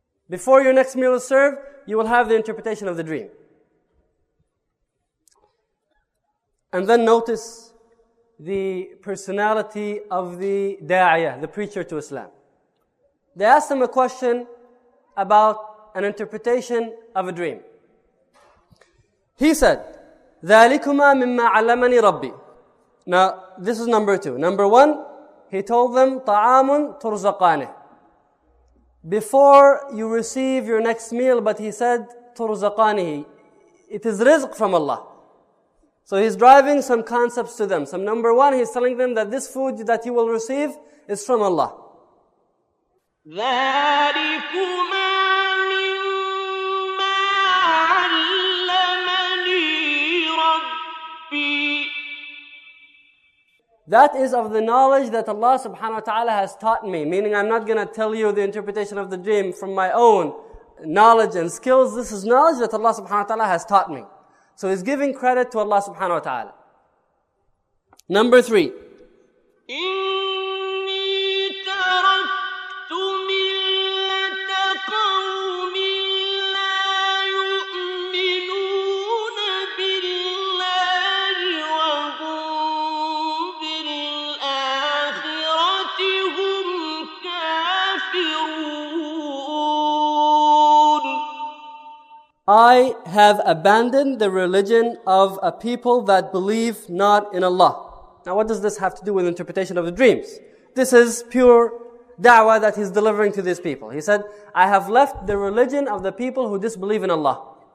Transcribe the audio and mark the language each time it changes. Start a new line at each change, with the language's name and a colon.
English: Before your next meal is served, you will have the interpretation of the dream. And then notice the personality of the da'iyah, the preacher to Islam. They asked him a question about an interpretation of a dream. He said,
Arabic: ذَلِكُمَا مِمَّا عَلَّمَنِي رَبِّي.
English: Now, this is number two. Number one, he told them,
Arabic: طَعَامٌ تُرْزَقَانِهِ.
English: Before you receive your next meal, but he said, تُرْزَقَانِهِ. It is rizq from Allah. So he's driving some concepts to them. So number one, he's telling them that this food that you will receive is from Allah.
Arabic: ذلكما مما علمني ربي.
English: That is of the knowledge that Allah subhanahu wa ta'ala has taught me. Meaning I'm not going to tell you the interpretation of the dream from my own knowledge and skills. This is knowledge that Allah subhanahu wa ta'ala has taught me. So he's giving credit to Allah subhanahu wa ta'ala. Number three.
Arabic: إني تركت ملة قوم لا يؤمنون بالله وهم بالآخرة هم كافرون.
English: I have abandoned the religion of a people that believe not in Allah. Now what does this have to do with interpretation of the dreams? This is pure da'wah that he's delivering to these people. He said, I have left the religion of the people who disbelieve in Allah.